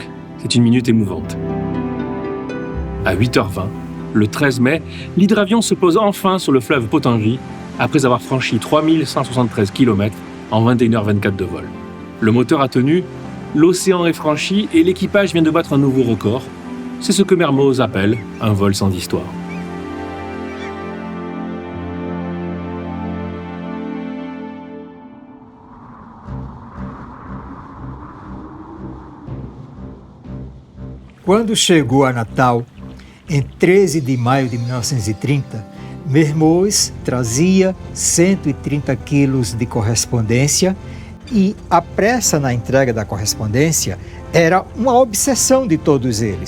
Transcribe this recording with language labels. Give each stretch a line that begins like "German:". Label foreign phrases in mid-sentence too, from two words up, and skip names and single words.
French: C'est une minute émouvante. À 8h20, le 13 mai, l'hydravion se pose enfin sur le fleuve Potengui après avoir franchi 3173 km en 21h24 de vol. Le moteur a tenu, l'océan est franchi et l'équipage vient de battre un nouveau record. C'est ce que Mermoz appelle un vol sans histoire.
Portuguese: Quando chegou a Natal, em 13 de maio de 1930, Mermoz trazia 130 quilos de correspondência e a pressa na entrega da correspondência era uma obsessão de todos eles.